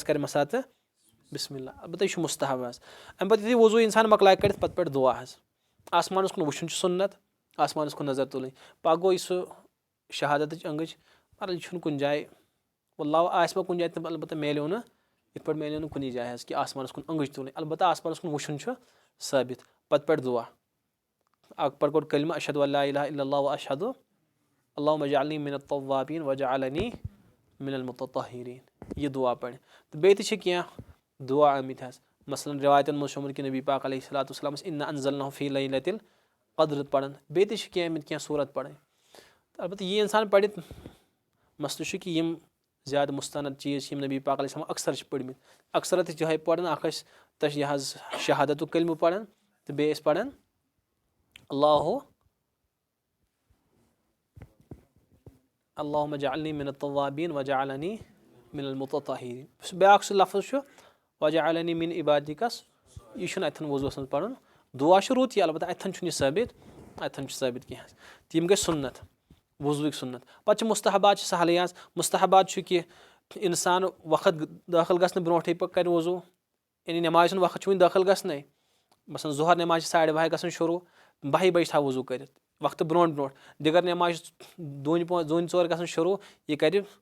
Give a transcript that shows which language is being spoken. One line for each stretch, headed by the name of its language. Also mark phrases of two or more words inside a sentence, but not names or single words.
Kashmiri: کَرِ مَسا تہٕ
Arabic: بِسمِ اللہ
Kashmiri: البتہ یہِ چھُ مُستحب حظ اَمہِ پَتہٕ یُتھُے وضوٗ اِنسان مۄکلایہِ کٔرِتھ پَتہٕ پَرِ دُعا حظ آسمانَس کُن وٕچھُن چھُ سُنت آسمانَس کُن نظر تُلٕنۍ پَتہٕ گوٚو یہِ سُہ شہادتٕچ أنٛگٕچ مگر یہِ چھُنہٕ کُنہِ جایہِ واللہ آسہِ وۄنۍ کُنہِ جایہِ تہٕ البتہ میلیو نہٕ یِتھ پٲٹھۍ میلیو نہٕ کُنی جایہِ حظ کہِ آسمانَس کُن أنٛگٕچ تُلٕنۍ البتہ آسمانَس کُن وٕچھُن چھُ ثٲبِت پَتہٕ پَرِ دُعا اکھ پَرِ گۄڈٕ کلمہ
Arabic: اشہدُ اللہ الہ الا اللہ و اشہدُ اللہُمہ اجعلنی من التوابین وجعلنی من المتطہرین
Kashmiri: یہِ دُعا پَرِ تہٕ بیٚیہِ تہِ چھِ کینٛہہ دُعا آمٕتۍ حظ مثلاً رِوایتن منٛز چھُ آمُت کہِ نبی پاک
Arabic: علیہ صلاتُ وسلام اِنّا انزلناہ فی لیلۃ القدر
Kashmiri: پَران بیٚیہِ تہِ چھِ کینٛہہ آمٕتۍ کینٛہہ صوٗرت پَرٕنۍ البتہ یہِ اِنسان پَرِ مسلہٕ چھُ کہِ یِم زیادٕ مُستند چیٖز چھِ یِم نبی پاک
Arabic: علیہ السلام
Kashmiri: اکثر چھِ پٔرمٕتۍ اکثر ٲسۍ یِہوے پَران اکھ ٲسۍ یہِ حظ شہادتُک کلمہٕ پَران تہٕ بیٚیہِ ٲسۍ پَران
Arabic: اللہُمہ اجعلنی من التوابین وجعلنی من المتطہرین
Kashmiri: بیٛاکھ سُہ لفظ چھُ
Arabic: وجعلنی من
Kashmiri: عبادکس یہِ چھُنہٕ اَتھٮ۪ن وضوٗوَس منٛز پَرُن دُعا چھُ رُت یہِ البتہ اَتھٮ۪ن چھُنہٕ یہِ ثٲبِت اَتھٮ۪ن چھُ ثٲبِت کینٛہہ حظ تہٕ یِم گٔے سُنت وضوٗوٕکۍ سُنت پَتہٕ چھِ مُستحبات چھِ سہلٕے حظ مُستحبات چھُ کہِ اِنسان وقت دٲخل گژھنہٕ برونٛٹھٕے کَرِ وضوٗ یعنی نٮ۪مازِ ہُنٛد وقت چھُ وُنہِ دٲخل گژھنَے مثلاً ظُہر نٮ۪ماز چھِ 12:30 گژھان شروٗع 12 بَجہِ تھاو وضوٗ کٔرِتھ وقتہٕ برونٛٹھ برونٛٹھ دِگر نٮ۪ماز چھِ 2:45 گژھان شروٗع یہِ کَرِ